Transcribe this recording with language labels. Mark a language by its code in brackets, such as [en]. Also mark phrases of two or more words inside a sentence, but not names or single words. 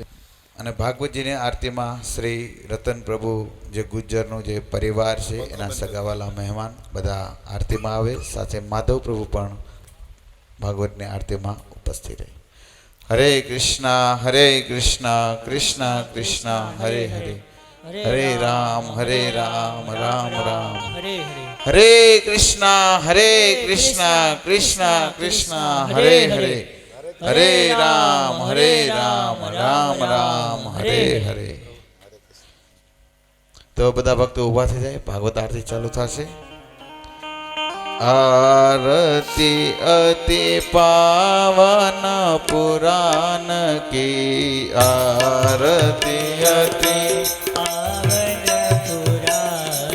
[gu] અને ભાગવતજીની આરતીમાં શ્રી રતન પ્રભુ જે ગુજ્જરનો જે પરિવાર છે એના સગાવાલા મહેમાન બધા આરતીમાં આવે, સાથે માધવ પ્રભુ પણ ભાગવતની આરતીમાં ઉપસ્થિત રહે. [sa] हरे कृष्ण कृष्ण कृष्ण हरे हरे, हरे राम राम राम हरे हरे. हरे कृष्णा कृष्णा कृष्णा हरे हरे हरे राम राम राम हरे हरे। [gu] તો બધા ભક્તો ઉભા થઈ જાય, ભાગવત આરતી ચાલુ થશે। [hi] आरती अति पावन पुराण की, आरती अति पावन पुराण